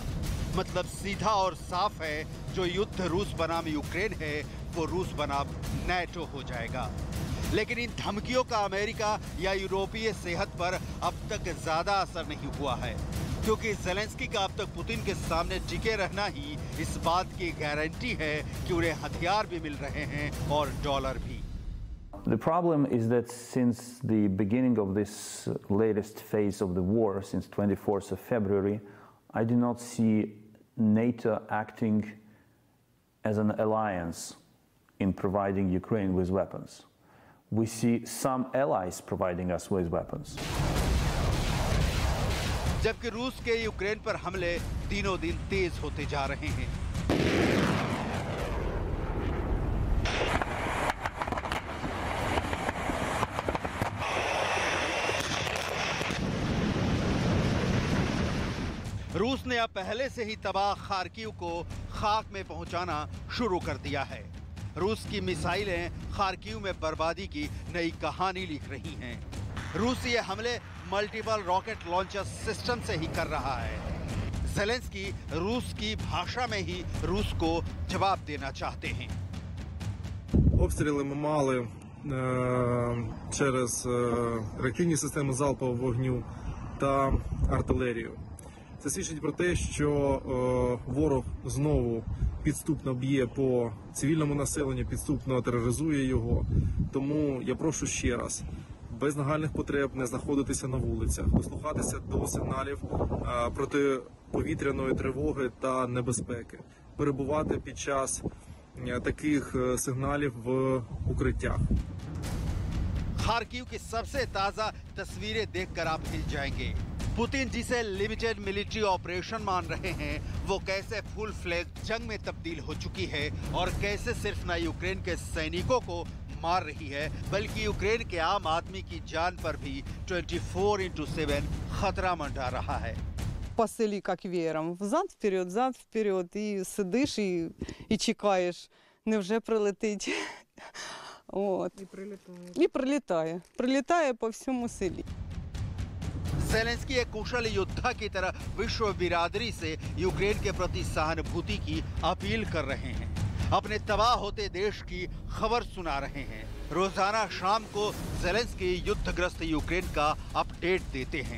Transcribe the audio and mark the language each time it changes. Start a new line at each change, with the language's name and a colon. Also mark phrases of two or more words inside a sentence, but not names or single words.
Hindi: मतलब सीधा और साफ है, जो युद्ध रूस बनाम यूक्रेन है वो रूस बनाम नेटो हो जाएगा। लेकिन इन धमकियों का अमेरिका या यूरोपीय सेहत पर अब तक ज्यादा असर नहीं हुआ है, क्योंकि ज़ेलेंस्की का अब तक पुतिन के सामने टिके रहना ही इस बात की गारंटी है कि उन्हें हथियार भी मिल रहे हैं और डॉलर भी।
English: The problem is that since the beginning of this latest phase of the war, since 24th of February, I do not see NATO acting as an alliance in providing Ukraine with weapons. We see some allies providing us with weapons.
Hindi: जबकि रूस के यूक्रेन पर हमले दिनों दिन तेज होते जा रहे हैं। रूस ने अब पहले से ही तबाह खार्किव को खाक में पहुंचाना शुरू कर दिया है। रूस की मिसाइलें खार्किव में बर्बादी की नई कहानी लिख रही हैं। रूस ये हमले
English: multiple rocket launcher system
Hindi: से ही कर रहा है। ज़ेलेंस्की रूस की भाषा में ही रूस को जवाब देना चाहते हैं।
Ukrainian: Обстріли ми мали через реактивні системи залпового вогню та артилерію. Це свідчить про те, що ворог знову підступно б'є по цивільному населенню, підступно тероризує його. Тому я прошу ще раз, без нагальних потреб не знаходитися на вулицях, дослухатися до сигналів протиповітряної тривоги та небезпеки, перебувати під час таких сигналів в укриттях.
Hindi: खार्किव की सबसे ताजा तस्वीरें देखकर आप हिल जाएंगे। पुतिन जिसे
English: limited military operation
Hindi: मान रहे हैं, वो कैसे
English: full fledge
Hindi: जंग में तब्दील हो चुकी है और कैसे सिर्फ न यूक्रेन के सैनिकों को मार रही है, बल्कि यूक्रेन के आम आदमी की जान पर भी 24/7 खतरा मंडरा रहा है।
Ukrainian: По селі, як веером,
Russian: взад вперед,
Ukrainian: і сидиш, і чекаєш, невже прилетить. От. І прилітає. Прилітає по всьому селі.
Hindi: ज़ेलेंस्की एक कुशल योद्धा की तरह विश्व बिरादरी से यूक्रेन के प्रति सहानुभूति की अपील कर रहे हैं। अपने तबाह होते देश की खबर सुना रहे हैं। रोजाना शाम को ज़ेलेंस्की युद्धग्रस्त यूक्रेन का अपडेट देते हैं।